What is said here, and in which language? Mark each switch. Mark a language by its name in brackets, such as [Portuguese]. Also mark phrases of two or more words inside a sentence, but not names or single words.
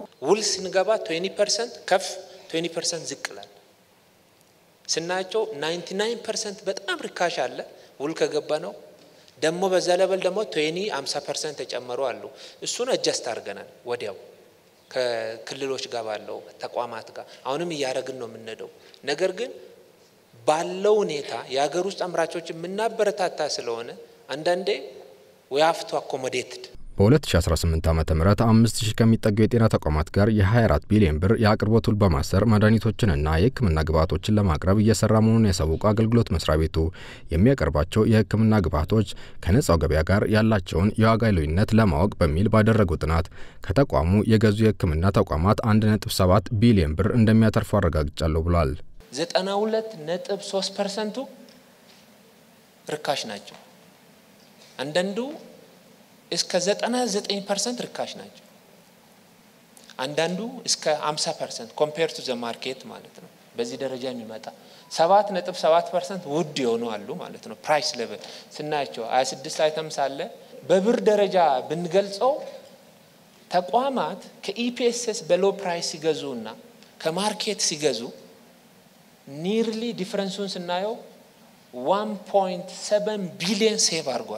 [Amharic] ውል ስንገባ 20% ከፍ 20% ዝቅላል ስናቸው 99% በጣም ርካሽ አለ። ውል ከገባ ነው ደሞ በዘለበል ደሞ 50% ተጨመሩ አሉ። እሱን አጀስት አድርገናል ወዲያው ከክልሎች ጋር ባለው ተቋማት ጋር አሁንም እያረግን ነው የምንነደው። ነገር ግን ባለው ሁኔታ የሀገር ውስጥ አምራቾች የምናበረታታ ስለሆነ አንዳንዴ [English] we have to accommodate። [Amharic] በ2018 ዓመተ ምህረት 5000 ከሚጠጉ የጤና ተቋማት ጋር የ24 ቢሊዮን ብር የአቅርቦት ውል በማሰር መድኃኒቶችንና የሕክምና ግብዓቶችን ለማቅረብ እየሰራ መሆኑን ያሳወቀ አገልግሎት መስሪያ ቤቱ የሚያቀርባቸው የሕክምና ግብዓቶች ከነጻው ገበያ ጋር ያላቸውን የዋጋ ልዩነት ለማወቅ በሚል ባደረገው ጥናት ከተቋሙ የገዙ የሕክምና ተቋማት 1.7 ቢሊዮን ብር እንደሚያተርፉ አረጋግጫለሁ ብሏል። 92.3% ርካሽ ናቸው። አንዳንዱ እስከ 99% ርካሽ ናቸው። አንዳንዱ እስከ 50% compared [English] to the market [Amharic] ማለት ነው። በዚህ ደረጃ የሚመጣ 7.7% ውድ የሆኑ አሉ ማለት ነው። [English] price level [Amharic] ስናያቸው 26 አይተምስ አለ። በብር ደረጃ ብንገልጸው ተቋማት ከኢፒኤስኤስ [English] below price [Amharic] ሲገዙና ከማርኬት ሲገዙ [English] nearly difference [Amharic] ስናየው 1.7 ቢሊዮን ሴቭ አድርጓል።